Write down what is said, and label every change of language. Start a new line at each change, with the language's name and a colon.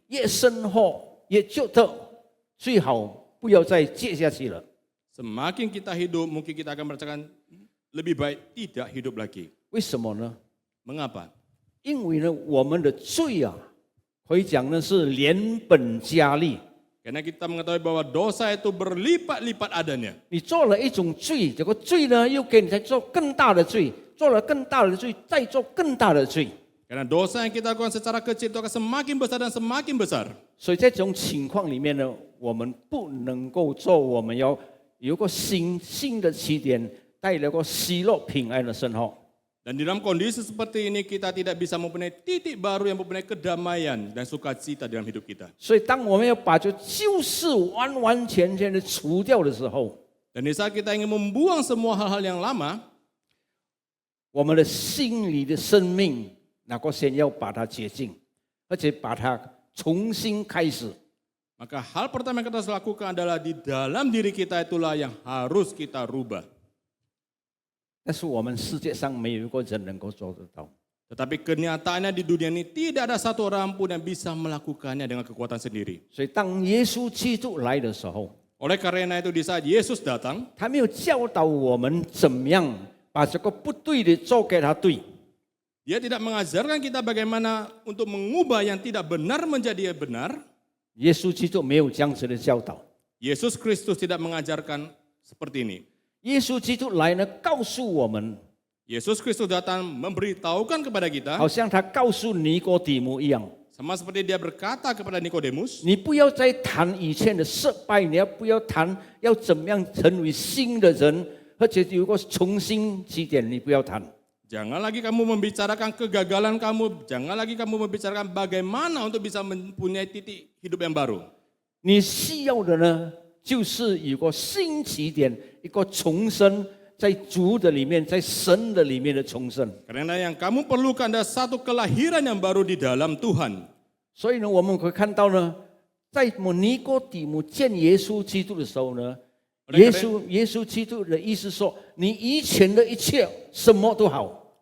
Chinese: 越生活越觉得最好不要再接下去了。
Indonesian: Semakin kita hidup, mungkin kita akan merasakan lebih baik tidak hidup lagi.
Chinese: 为什么呢？
Indonesian: Mengapa?
Chinese: 因为呢，我们的罪啊，可以讲呢是连本加厉。
Indonesian: Karena kita mengetahui bahwa dosa itu berlipat-lipat adanya.
Chinese: 你做了一种罪，这个罪呢又给你再做更大的罪，做了更大的罪，再做更大的罪。
Indonesian: Karena dosa yang kita lakukan secara kecil itu akan semakin besar dan semakin besar.
Chinese: 所以在这种情况里面呢，我们不能够做，我们要有个新的起点，带来个喜乐平安的生活。
Indonesian: Dan di dalam kondisi seperti ini kita tidak bisa mempunyai titik baru yang mempunyai kedamaian dan sukacita dalam hidup kita.
Chinese: 所以当我们要把这旧事完完全全的除掉的时候，
Indonesian: Dan di saat kita ingin membuang semua hal-hal yang lama,
Chinese: 我们的心里的生命能够先要把它洁净，而且把它重新开始。
Indonesian: maka hal pertama yang kita harus lakukan adalah di dalam diri kita itulah yang harus kita rubah.
Chinese: 但是我们世界上没有一个人能够做得到。
Indonesian: Tetapi kenyataannya di dunia ini tidak ada satu orang pun yang bisa melakukannya dengan kekuatan sendiri.
Chinese: 所以当耶稣基督来的时候，
Indonesian: Oleh karena itu di saat Yesus datang,
Chinese: 他没有教导我们怎么样把这个不对的做给他对。
Indonesian: Dia tidak mengajarkan kita bagaimana untuk mengubah yang tidak benar menjadi benar.
Chinese: 耶稣基督没有这样子的教导。
Indonesian: Yesus Kristus tidak mengajarkan seperti ini.
Chinese: 耶稣基督来呢，告诉我们，
Indonesian: Yesus Kristus datang memberitahukan kepada kita,
Chinese: 好像他告诉尼哥底母一样，
Indonesian: sama seperti dia berkata kepada Nikodemus,
Chinese: 你不要再谈以前的失败，你不要谈要怎么样成为新的人，而且有个重新起点，你不要谈。
Indonesian: jangan lagi kamu membicarakan kegagalan kamu, jangan lagi kamu membicarakan bagaimana untuk bisa mempunyai titik hidup yang baru.
Chinese: 你需要的呢，就是有个新起点，一个重生，在主的里面，在神的里面的重生。
Indonesian: Karena yang kamu perlukan adalah satu kelahiran yang baru di dalam Tuhan.
Chinese: 所以呢，我们可以看到呢，在尼哥底母见耶稣基督的时候呢，耶稣基督的意思说，你以前的一切什么都好。